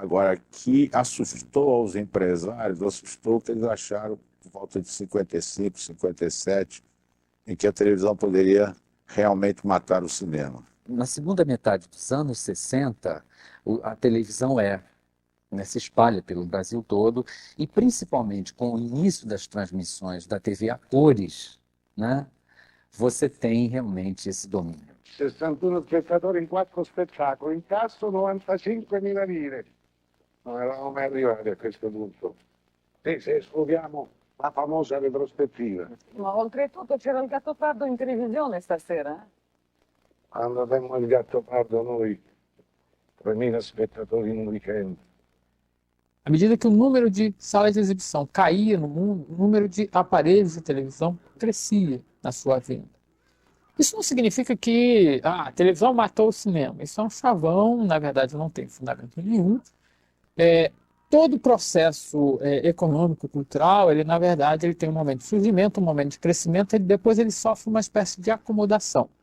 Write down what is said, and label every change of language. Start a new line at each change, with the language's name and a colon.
Portuguese: Agora, que assustou aos empresários, assustou que eles acharam, por volta de 55, 57, em que a televisão poderia realmente matar o cinema. Na segunda metade dos anos 60, a televisão se espalha pelo Brasil todo, e principalmente com o início das transmissões da TV a cores, né, você tem realmente esse domínio.
Italian: 61 spettatori in 4 spettacoli, incasso 95.000 lire. Non eravamo mai arrivati a questo punto. Se escludiamo la famosa retrospettiva. Ma oltretutto c'era il Gattopardo in televisione stasera. Quando abbiamo il Gattopardo noi, 3.000 spettatori in un weekend.
Portuguese: À medida que o número de salas de exibição caía no mundo, o número de aparelhos de televisão crescia na sua venda. Isso não significa que a televisão matou o cinema. Isso é um chavão, na verdade não tem fundamento nenhum. Todo o processo econômico, cultural, ele na verdade ele tem um momento de surgimento, um momento de crescimento, e depois ele sofre uma espécie de acomodação.